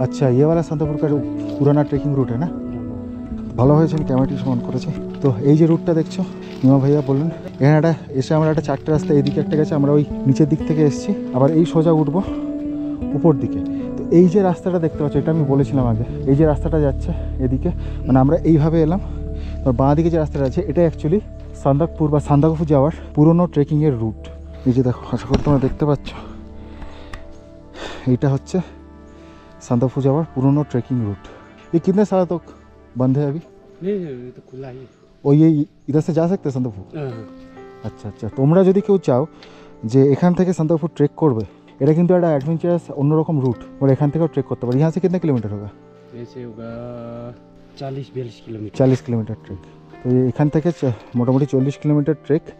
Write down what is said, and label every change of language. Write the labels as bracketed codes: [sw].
[hi] अच्छा, ये वाला संतापुर का जो पुराना ट्रेकिंग रूट है ना। [bn] ভালো হয়েছে আমি ক্যামেরাটি সমান করেছি। তো এই যে রুটটা দেখছো, নিমা ভাইয়া বললেন এখানে একটা এসে আমরা একটা 4টে রাস্তা এদিকে একটা গেছে, আমরা ওই নিচের দিক থেকে এসেছি, আবার এই সোজা উঠবো উপর দিকে। তো এই যে রাস্তাটা দেখতে পাচ্ছ, এটা আমি বলেছিলাম আগে, এই যে রাস্তাটা যাচ্ছে এদিকে, মানে আমরা এইভাবে এলাম। তো বাঁ দিকে যে রাস্তাটা আছে এটা অ্যাকচুয়ালি সান্দাকপুর বা সান্দাকফু যাওয়ার পুরনো ট্রেকিংয়ের রুট। এই যে দেখো, আশা করি তোমরা দেখতে পাচ্ছ, এইটা হচ্ছে সান্দাকফু যাওয়ার পুরনো ট্রেকিং रूट। [hi] ये कितने साल तक बंद है अभी? नहीं ये तो खुला ही है। और ये इधर से जा सकते हैं संतकफू? [bn] আচ্ছা আচ্ছা, তোমরা যদি কেউ চাও যে এখান থেকে संतकफू ট্রেক করবে, এটা কিন্তু একটা অ্যাডভেঞ্চারাস অন্যরকম রুট, और এখান থেকেও ট্রেক করতে পারে। [hi] यहाँ से कितने किलोमीटर होगा? ऐसे होगा 40-42 किलोमीटर। [bn] 40 kilometre trek. তো এখান থেকে মোটামুটি 40 কিলোমিটার ট্রেক।